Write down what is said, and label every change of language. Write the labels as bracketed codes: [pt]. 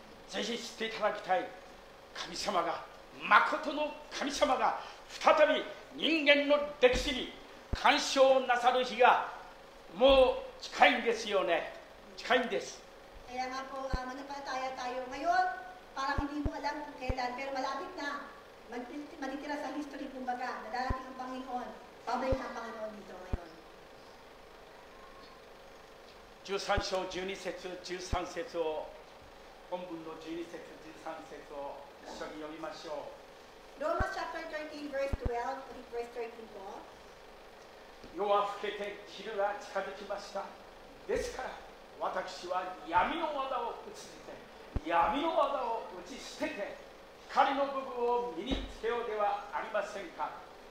[ja] ぜひ知っていただきたい、神様が、誠の神様が再び人間の歴史に干渉なさる日がもう近いんですよね。近いんです。 [tl] Kaya nga po, manampalataya tayo ngayon, parang hindi mo alam kung kailan, pero malapit na matitira sa history, kumbaga, na darating ang Panginoon, babalik ang Panginoon dito ngayon. [ja] 13章12節13節を、本文の12節13節を一緒に読みましょう。 [en] Romans chapter 13 verse 12, verse 13 po. [ja] 夜は更けて昼が近づきました。ですから私は闇の技を打ち捨てて、闇の技を打ち捨てて、光の部分を身につけようではありませんか。